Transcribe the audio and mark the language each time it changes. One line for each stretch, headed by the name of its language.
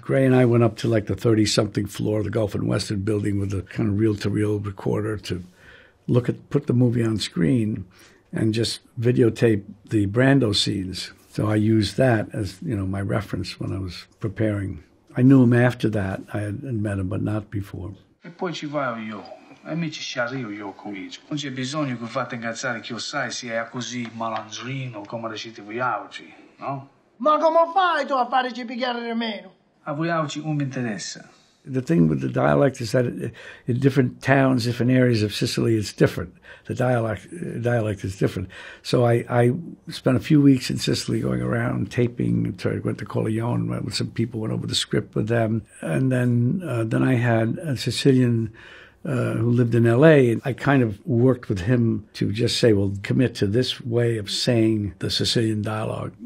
English: Gray and I went up to like the 30-something floor of the Gulf and Western building with a kind of reel-to-reel recorder to put the movie on screen and just videotape the Brando scenes. So I used that as, my reference when I was preparing. I knew him after that. I had met him, but not before.
Italian: E poi ci vado io. E mi ci arrivo io con il. Non c'è bisogno che fate incazzare che io sai sia così malandrino come recite voi oggi, no? Ma come fai tu a farci pigliare di meno? A voi oggi non mi interessa.
English: The thing with the dialect is that in different towns, different areas of Sicily, it's different. The dialect is different. So I spent a few weeks in Sicily going around taping. Went to Corleone, met with some people, went over the script with them. And then I had a Sicilian who lived in L.A., and I kind of worked with him to just say, well, commit to this way of saying the Sicilian dialogue.